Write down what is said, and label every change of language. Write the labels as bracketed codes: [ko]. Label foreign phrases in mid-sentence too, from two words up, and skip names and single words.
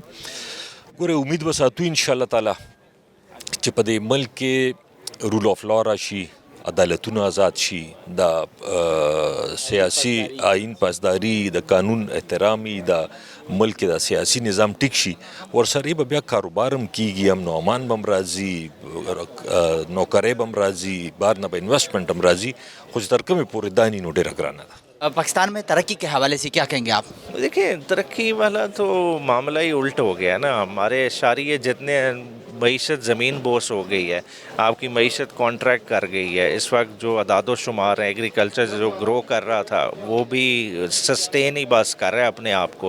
[ps] ګوره امید به ساتو [ar] انشاءالله تعالی [ps] چې په دې ملک کې [en] rule of law [ps] راشي، عدالتونه آزاد شي، د سیاسي آئین پاسداري، د قانون احترامي، د ملک د سیاسي نظام ټیک شي، ورسره به بیا کاروبار هم کیږي، امن و امان به هم راځي، نوکرۍ به هم راځي، بهر نه به انویسټمنٹ هم راځي، خو چې تر کومې پورې دا نو ډېره ګرانه ده. [ur] پاکستان میں ترقی کے حوالے سے کیا کہیں گے آپ؟ دیکھیں ترقی والا تو معاملہ ہی الٹ ہو گیا نا. ہمارے اشاریے جتنے معیشت زمین بوس ہو گئی ہے، آپ کی معیشت کانٹریکٹ کر گئی ہے. اس وقت جو اعداد و شمار ہیں، ایگریکلچر جو گرو کر رہا تھا وہ بھی سسٹین ہی بس کر رہا ہے اپنے آپ کو.